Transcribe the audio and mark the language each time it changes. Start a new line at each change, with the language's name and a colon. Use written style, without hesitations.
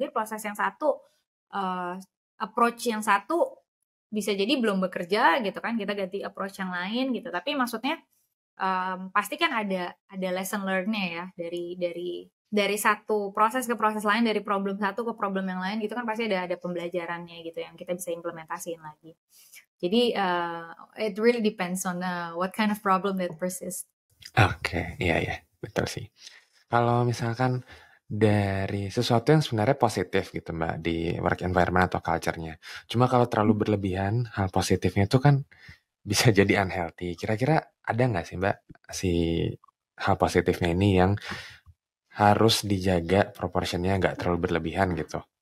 Indonesian: Mungkin proses yang satu, approach yang satu bisa jadi belum bekerja gitu kan, kita ganti approach yang lain gitu. Tapi maksudnya pasti kan ada lesson learn-nya ya, dari satu proses ke proses lain, dari problem satu ke problem yang lain gitu kan, pasti ada pembelajarannya gitu yang kita bisa implementasiin lagi.
English: Jadi it really depends on what kind of problem that persists.
Indonesian: Oke, iya, betul sih. Kalau misalkan dari sesuatu yang sebenarnya positif gitu Mbak di work environment atau culture-nya. Cuma kalau terlalu berlebihan, hal positifnya itu kan bisa jadi unhealthy. Kira-kira ada nggak sih Mbak si hal positifnya ini yang harus dijaga proportionnya nggak terlalu berlebihan gitu?